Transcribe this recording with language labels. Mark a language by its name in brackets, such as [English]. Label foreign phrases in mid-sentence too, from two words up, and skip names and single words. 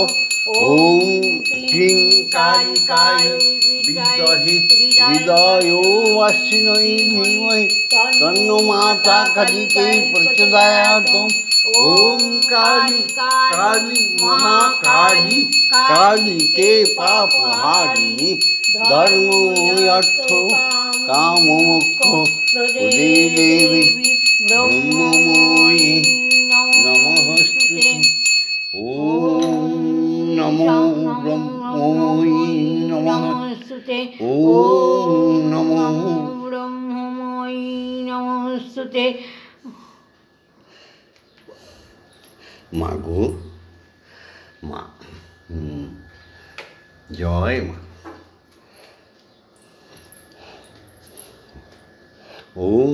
[Sanskrit] ওম ক্লিং কালিকায় বিদ্মহে হৃদয়ো অশ্বিনী ধীমহি তন্ন মাতা কালিকে প্রচোদয়াৎ। ওম কালী কালী মহাকালী কালীকে পাপহারিণী ধর্ম অর্থ কাম মোক্ষ প্রদে দেবী ব্রহ্মময়ী নমস্তুতে। ওম নমো ব্রহ্মময়ী নমঃ। নমস্তুতে, ওম নমো ব্রহ্মময়ী নমস্তুতে। [Bangla] মা গো মা। জয় মা। ওম